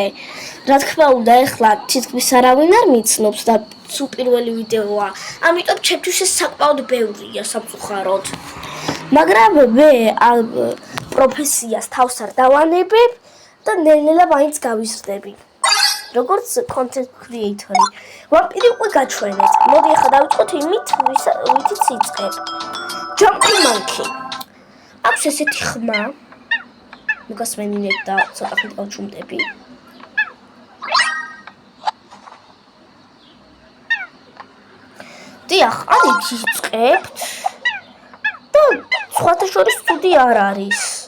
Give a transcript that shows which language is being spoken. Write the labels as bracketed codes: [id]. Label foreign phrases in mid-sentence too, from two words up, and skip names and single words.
[ka] რა თქმა უნდა, ეხლა თითქმის არავინ არ მიცნობს და თუ პირველი ვიდეოა, ამიტომ ჩემთვის ეს საკმაოდ ბევრია სამწუხაროდ. მაგრამ მე ამ პროფესიას თავს არ დავანებებ და ნელ-ნელა მაინც გავიზრდები. როგორც [en] content creator-ი. [ka] ვამპირი უკვე გაჩვენეთ. მოდი ახლა დავიწყოთ იმით, ვითიც იწყებ. Jumping Monkey. აქვს ესეთი ხმა. მოგასმენინებ და ცოტა ხნით გავჩუმდები. დიახ, ამით იწყებთ და სხვათა შორის ცუდი არ არის.